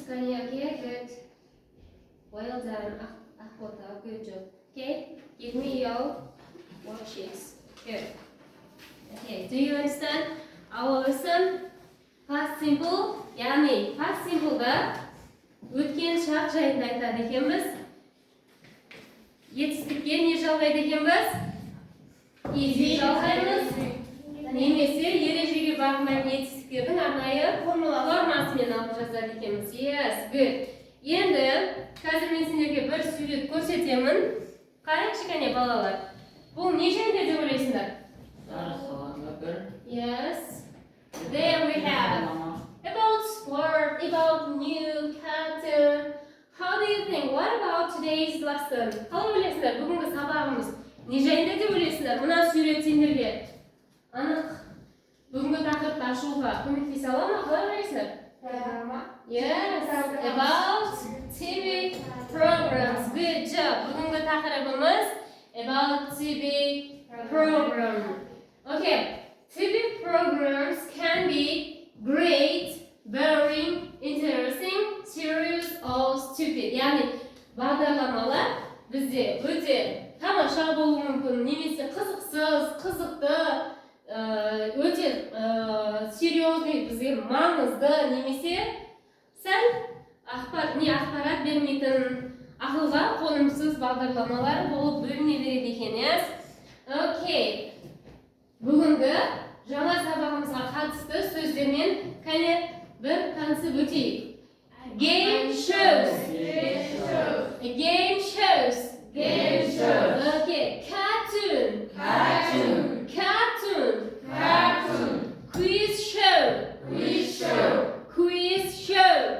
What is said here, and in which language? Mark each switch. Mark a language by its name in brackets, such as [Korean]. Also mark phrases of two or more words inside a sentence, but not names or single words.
[English] Okay, good. Well done. Ахбота, good job. Okay, give me your worksheets. Good. Okay, do you understand our lesson? Past simple, [Kazakh] яғни [English] past simple'da [Kazakh] өткен шақ жайында айтады екенбіз. Етістікке не жалғайды екенбіз? Easy жалғаймыз. Немесе ережеге бағынбайтын етістіктердің арнайы формасымен алып жазады екенбіз. [English] Yes, good. [Kazakh] Енді қазір мен сендерге бір сурет көрсетемін. Қараңызшы кәне балалар. Бұл не жайында деп ойлайсыңдар? [English] Yes. There we have about sport, about new cartoon. How do you think? What about today's lesson? [Kazakh] Қалай ойлайсыңдар? Бүгінгі сабағымыз не жайында деп ойлайсыңдар? Мына сурет сендерге анық бүгінгі тақырыпты ашуға көмектесе ала ма? Қалай ойлайсыңдар? [English] Yes, about TV programs. Good job. [Kazakh] Бүгінгі тақырыбымыз [English] about TV program. [Kazakh] Okay. [English] TV programs can be great, boring, interesting, serious, or stupid. [Kazakh] Яғни бағдарламалар бізде өте тамаша болуы мүмкін, немесе қызықсыз, қызықты, өте серьезный, бізге маңызды, немесе сәл ақпарат бермейтін, ақылға қонымсыз бағдарламалар болып бөліне береді екен. [English] Yes? Okay. [Kazakh] Бүгінгі жаңа сабағымызға қатысты сөздермен кәне бір танысып өтейік. [English] Game shows. Game shows. Game shows. Okay. Cartoon. Cartoon. Cartoon. Cartoon. Quiz show. Quiz show. Quiz show.